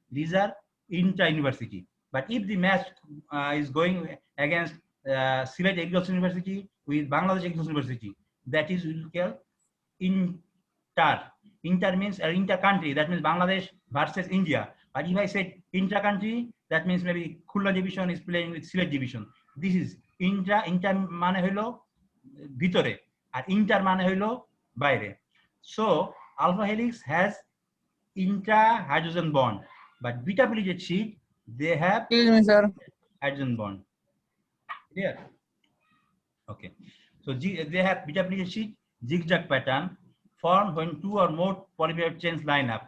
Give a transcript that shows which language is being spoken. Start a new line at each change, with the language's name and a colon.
English: These are intra-university. But if the match is going against Sylhet Agriculture University with Bangladesh Agriculture University, that is we will call inter. Inter means inter-country, that means Bangladesh versus India. But if I said intra-country, that means maybe Khulna division is playing with Sylhet division. This is inter
Bangla: মানে হলো ভিতরে আর inter মানে হলো বাইরে.
English: So alpha helix has intra-hydrogen bond, but beta pleated sheet they have Excuse me, sir. hydrogen bond. Clear? Okay. So they have beta pleated sheet zigzag pattern formed when two or more polypeptide chains line up.